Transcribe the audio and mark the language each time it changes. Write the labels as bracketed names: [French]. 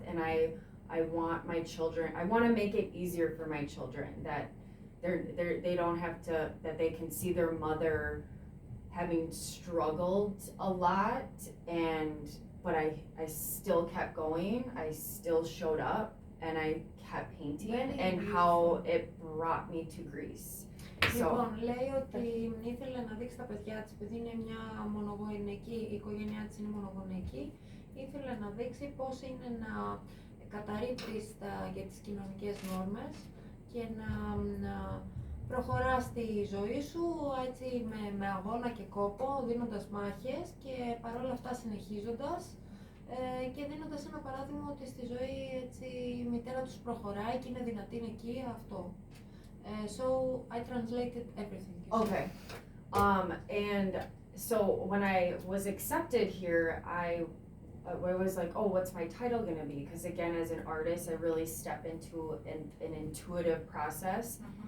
[English] And I want my children, I want to make it easier for my children that they don't have to, that they can see their mother having struggled a lot but I still kept going, I still showed up and I kept painting and how it brought me to Greece. [Greek] Λοιπόν, λέει ότι ήθελε να δείξει τα παιδιά της, επειδή είναι μια μονογονεϊκή, η οικογένειά της είναι μονογονεϊκή, ήθελε να δείξει πώς είναι να καταρρίπτεις για τις κοινωνικές νόρμες και να προχωράς τη ζωή σου έτσι με αγώνα και κόπο, δίνοντας μάχες και παρόλα αυτά συνεχίζοντας και δίνοντας ένα παράδειγμα ότι στη ζωή έτσι, η μητέρα τους προχωράει και είναι δυνατή είναι εκεί, αυτό. [English] So I translated everything. Okay. And so when I was accepted here, I was like, oh, what's my title gonna be? Because again, as an artist, I really step into an intuitive process.